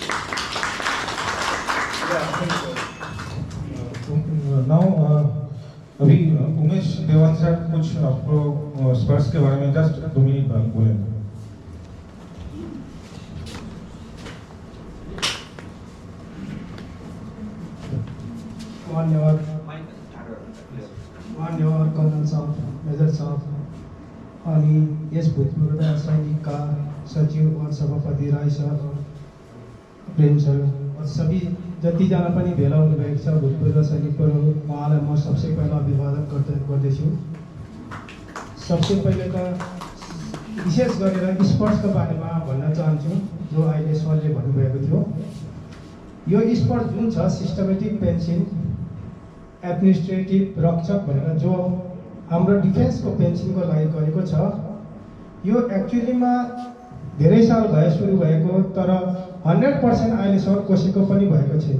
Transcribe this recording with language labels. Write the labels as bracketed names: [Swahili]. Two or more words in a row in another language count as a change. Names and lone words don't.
[Hindi] Now अभी उमेश देवान सर कुछ आपको स्पर्श के बारे में जस्ट 2 मिनट बोले। [Nepali] मान्यवर कर्नल साहब, मेजर साहब अनि यस भूतपूर्व सैनिकका सचिव और सभापति राय सर, प्रेम सर और सभी जतिजना पनि भेला हुनुभएको छ भूतपूर्व सैनिकहरू, उहाँलाई म [Hindi] सबसे पहिला [Nepali] अभिवादन गर्दैछु। [Hindi] सबसे पहिले [Nepali] त विशेष गरेर स्पोर्ट्सको बारेमा भन्न चाहन्छु, जो अहिले सरले भन्नुभएको थियो। यो स्पोर्ट्स जुन छ सिस्टमेटिक पेन्सन एडमिनिस्ट्रेटिभ रक्षक भनेर जो हाम्रो डिफेन्सको पेन्सनको लागि गरेको छ, यो एक्चुअलीमा धेरै साल भयो सुरु भएको, तर 100% अहिलेसम्म कसैको पनि भएको छैन।